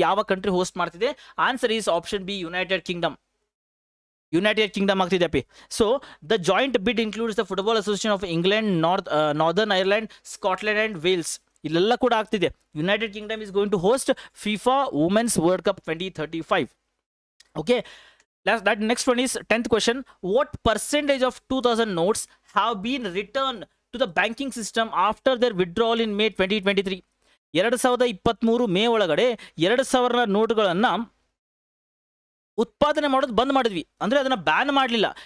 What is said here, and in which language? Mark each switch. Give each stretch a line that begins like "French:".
Kannada: ಯಾವ country host ಮಾಡ್ತಿದೆ?
English: answer is option B,
Kannada: United Kingdom ಆಗ್ತಿದೆ ಅಪ್ಪಿ.
English: So the joint bid includes the football association of England, Northern Ireland, Scotland and Wales.
Kannada: ಇಲ್ಲೆಲ್ಲ ಕೂಡ ಆಗ್ತಿದೆ.
English: United kingdom is going to host FIFA women's world cup 2035. Okay. That next one is 10th question. What percentage of 2000 notes have been returned to the banking system after their withdrawal in May 2023?
Kannada: 2023 May ಒಳಗಡೆ 2000 ನೋಟುಗಳನ್ನು ಉತ್ಪಾದನೆ ಮಾಡೋದು ಬಂದ್ ಮಾಡಿದ್ವಿ, ಅಂದರೆ ಅದನ್ನು ban ಮಾಡಲಿಲ್ಲ.